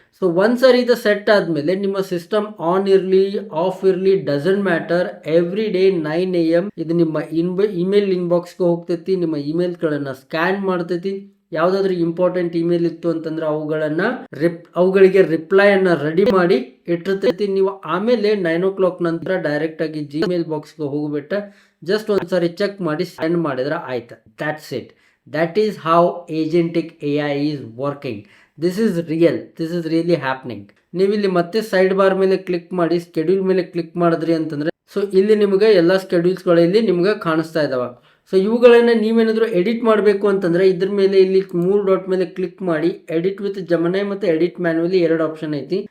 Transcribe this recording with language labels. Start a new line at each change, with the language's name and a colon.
Kannada: So ಒಂದ್ಸರಿ ಇದು set ಆದಮೇಲೆ ನಿಮ್ಮ ಸಿಸ್ಟಮ್ ಆನ್ ಇರಲಿ ಆಫ್ ಇರಲಿ
English: doesn't matter,
Kannada: every day 9 AM ಇದು ನಿಮ್ಮ ಇಮೇಲ್ ಇನ್ಬಾಕ್ಸ್ಗೆ ಹೋಗ್ತೈತಿ, ನಿಮ್ಮ ಇಮೇಲ್ಗಳನ್ನು ಸ್ಕ್ಯಾನ್ ಮಾಡ್ತೈತಿ. ಯಾವುದಾದ್ರೂ ಇಂಪಾರ್ಟೆಂಟ್ ಇಮೇಲ್ ಇತ್ತು ಅಂತಂದ್ರೆ ಅವುಗಳಿಗೆ ರಿಪ್ಲೈಯನ್ನು ರೆಡಿ ಮಾಡಿ ಇಟ್ಟಿರ್ತೈತಿ. ನೀವು ಆಮೇಲೆ 9 o'clock ನಂತರ ಡೈರೆಕ್ಟ್ ಆಗಿ ಜಿಮೇಲ್ ಬಾಕ್ಸ್ಗೆ ಹೋಗ್ಬಿಟ್ಟು ಜಸ್ಟ್ ಒಂದ್ಸರಿ ಚೆಕ್ ಮಾಡಿ ಸೆಂಡ್ ಮಾಡಿದ್ರೆ ಆಯ್ತು.
English: That's it. That is how agentic AI is working. This is real. This is really happening.
Kannada: ನೀವು ಇಲ್ಲಿ ಮತ್ತೆ ಸೈಡ್ ಬಾರ್ ಮೇಲೆ ಕ್ಲಿಕ್ ಮಾಡಿ ಸ್ಕೆಡ್ಯೂಲ್ ಮೇಲೆ ಕ್ಲಿಕ್ ಮಾಡಿದ್ರಿ ಅಂತಂದ್ರೆ, ಸೊ ಇಲ್ಲಿ ನಿಮಗೆ ಎಲ್ಲ ಸ್ಕೆಡ್ಯೂಲ್ಸ್ಗಳು ಇಲ್ಲಿ ನಿಮ್ಗೆ ಕಾಣಿಸ್ತಾ ಇದಾವೆ. ಸೊ ಇವುಗಳನ್ನ ನೀವೇನಾದರೂ ಎಡಿಟ್ ಮಾಡಬೇಕು ಅಂತಂದ್ರೆ ಇದ್ರ ಮೇಲೆ ಇಲ್ಲಿ 3 ಡಾಟ್ ಮೇಲೆ ಕ್ಲಿಕ್ ಮಾಡಿ ಎಡಿಟ್ ವಿತ್ ಜಮನೈ ಮತ್ತು ಎಡಿಟ್ ಮ್ಯಾನ್ಯುವಲಿ 2 ಆಪ್ಷನ್ ಐತಿ.